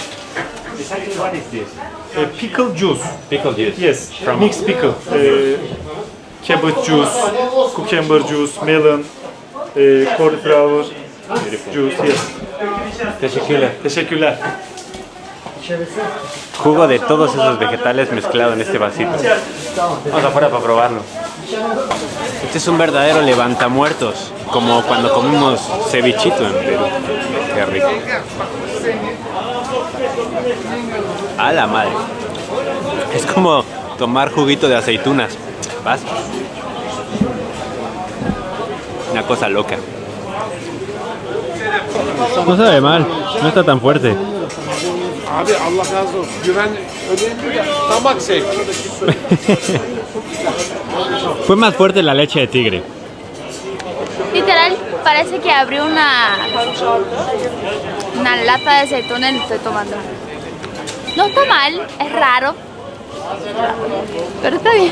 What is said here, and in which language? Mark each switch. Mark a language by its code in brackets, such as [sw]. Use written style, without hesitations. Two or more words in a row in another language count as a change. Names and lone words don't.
[en] Pickle juice. Pickle juice. Yes, From mixed pickle. cabbage juice, cucumber juice, melon, cauliflower juice. Yes. [tr] Teşekkürler. [es] Jugo de todos esos vegetales mezclado en este vasito. Vamos afuera para probarlo. Este es un verdadero levantamuertos, como cuando comimos cevichito en Perú. Qué rico. A la madre. Es como tomar juguito de aceitunas. ¿Vas? Una cosa loca. No sabe mal, no está tan fuerte. [tr] Abi Allah razı olsun. Güven önemli de damak zevki. [es] Fue más fuerte la leche de tigre. Literal, parece que abrió una lata de aceituna y lo estoy tomando. No está mal, es raro, pero está bien.